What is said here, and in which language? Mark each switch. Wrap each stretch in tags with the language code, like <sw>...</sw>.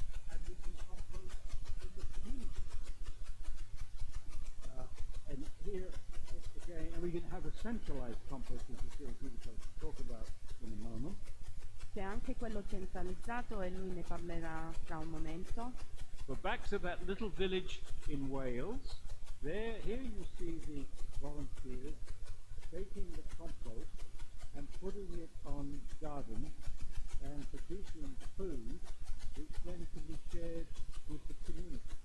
<en>And we can compost in the community. And here, again, and we can have a centralized compost, as you see, we will talk about in a moment.</en> <it>C'è anche quello centralizzato e lui ne parlerà tra un momento.</it> <en>But back to that little village in Wales. Here you see the volunteers taking the compost and putting it on gardens and producing food which then can be shared with the community.</en>